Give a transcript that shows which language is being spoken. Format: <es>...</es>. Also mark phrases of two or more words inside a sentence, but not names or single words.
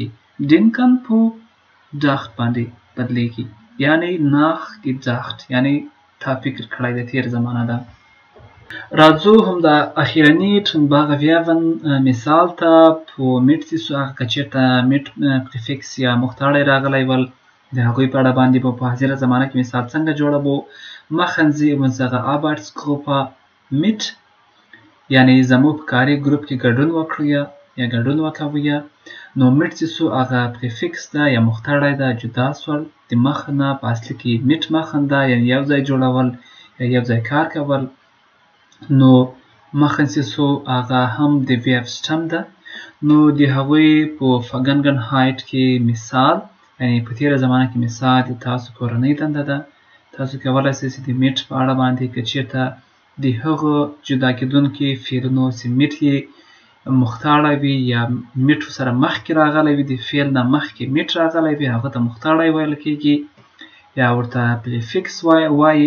<ps>denken په dacht باندې بدلیږي، یعنی nachgedacht یعنی تا فکر کړی د تېره زمانه ده. راځو هم د اخیرني</ps> <de>Trinnbacher Verben</de> <ps>مثال ته. په mit چې سو هغه که چېرته mit prefix یا مختاړی راغلی ول د هغوی په اړه باندې په حاضره زمانه کې مثال څنګه جوړوو.</ps> <de>machen Sie unsere Arbeitsgruppe mit</de> <ps>یعنی زموږ په کاري ګروپ کې ګډون وکړئ یا ګډون وکوئ. نو mit چې سو هغه prefix ده یا مختاړی ده جدا سول. د مخ نه په اصلي کې</ps> <de>mit machen</de> <ps>ده یعنی یو ځای جوړول یا یو ځای کار کول. نو machen چې سو هغه هم د</ps> <en>verb stem</en> <ps>ده. نو د هغوی په Vergangenheit کې مثال یعنی په تېره زمانه کې مثال د تاسو کورنۍ دنده ده. تاسو کولی شئ چې د mit په اړه باندې که چېرته د هغو جدا کېدونکي فعلونو چې mit یې مختاړی وي یا mit سره مخکې راغلی وي، د فعل نه مخکې mit راغلی وي، هغه ته مختاړی ویل کېږي یا ورته prefix وایي.</ps>